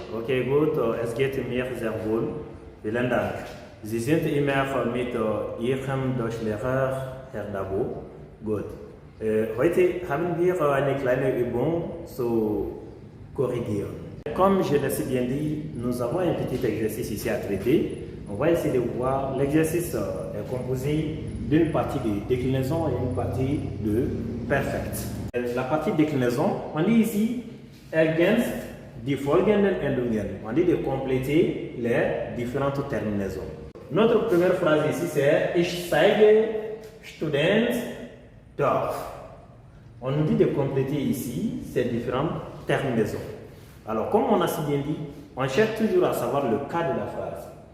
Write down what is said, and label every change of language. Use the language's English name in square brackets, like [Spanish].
[German] Okay, gut, es geht mir sehr wohl. Vielen Dank. Sie sind immer mit Ihrem Deutschlehrer, Herr Dabo. Gut. Heute haben wir eine kleine Übung zu korrigieren. [French] Comme je l'ai bien dit, nous avons un petit exercice ici à traiter. On va essayer de voir. L'exercice est composé d'une partie de déclinaison et une partie de perfect. La partie déclinaison, on dit ici [German] ergänzt die folgenden Endungen. [French] On dit de compléter les différentes terminaisons. Notre première phrase ici c'est [German] Ich zeige Student Dorf. [French] On nous dit de compléter ici ces différentes terminaisons. Alors, comme on a si bien dit, on cherche toujours à savoir le cas de la phrase.